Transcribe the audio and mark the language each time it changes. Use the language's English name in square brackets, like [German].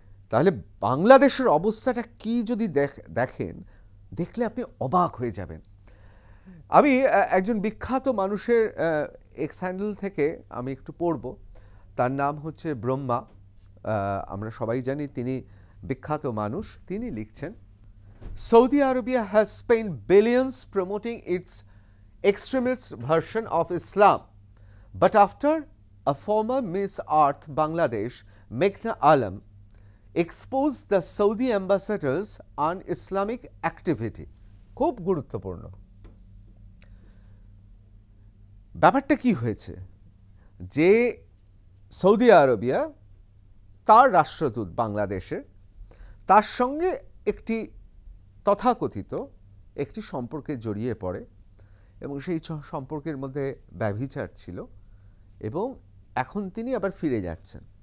[Bangla] তাহলে বাংলাদেশের অবস্থাটা কি যদি দেখেন, দেখলে আপনি অবাক হয়ে যাবেন। আমি একজন বিখ্যাত মানুষের এক্স হ্যান্ডেল থেকে আমি একটু পড়ব, তার নাম হচ্ছে ব্রহ্মা। আমরা সবাই জানি তিনি বিখ্যাত মানুষ। তিনি লিখছেন, [English] Saudi Arabia has spent billions promoting its extremist version of Islam, but after a former Miss Earth Bangladesh, Meghna Alam, expose the Saudi ambassadors on Islamic activity. [Bangla] খুব গুরুত্বপূর্ণ। ব্যাপারটা কি হয়েছে, যে সৌদি আরবিয়া তার রাষ্ট্রদূত বাংলাদেশের, তার সঙ্গে একটি তথাকথিত একটি সম্পর্কে জড়িয়ে পড়ে এবং সেই সম্পর্কের মধ্যে ব্যভিচার ছিল এবং এখন তিনি আবার ফিরে যাচ্ছেন।